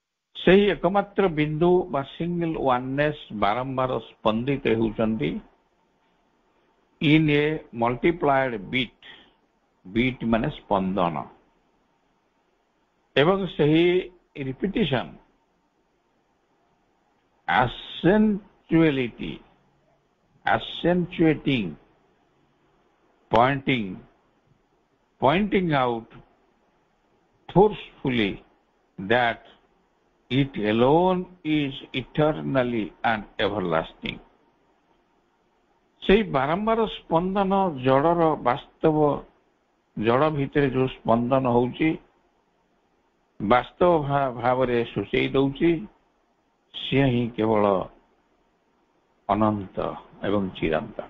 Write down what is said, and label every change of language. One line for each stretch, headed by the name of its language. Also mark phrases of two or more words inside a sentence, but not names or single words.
Odia: ସେହି ଏକମାତ୍ର ବିନ୍ଦୁ ବା
English: single oneness
Odia: ବାରମ୍ବାର ସ୍ପନ୍ଦିତ ହେଉଛନ୍ତି
English: in a multiplied beat.
Odia: ବିଟ୍ ମାନେ ସ୍ପନ୍ଦନ, ଏବଂ ସେହି ରିପିଟିସନ
English: accentuating, pointing out forcefully that it alone is eternally and everlasting।
Odia: ସେହି ବାରମ୍ବାର ସ୍ପନ୍ଦନ ଜଡ଼ର ବାସ୍ତବ, ଜଡ଼ ଭିତରେ ଯୋଉ ସ୍ପନ୍ଦନ ହଉଛି ବାସ୍ତବ ଭାବରେ ସୂଚେଇ ଦଉଛି ସିଏ ହିଁ କେବଳ ଅନନ୍ତ ଏବଂ ଚିରନ୍ତନ।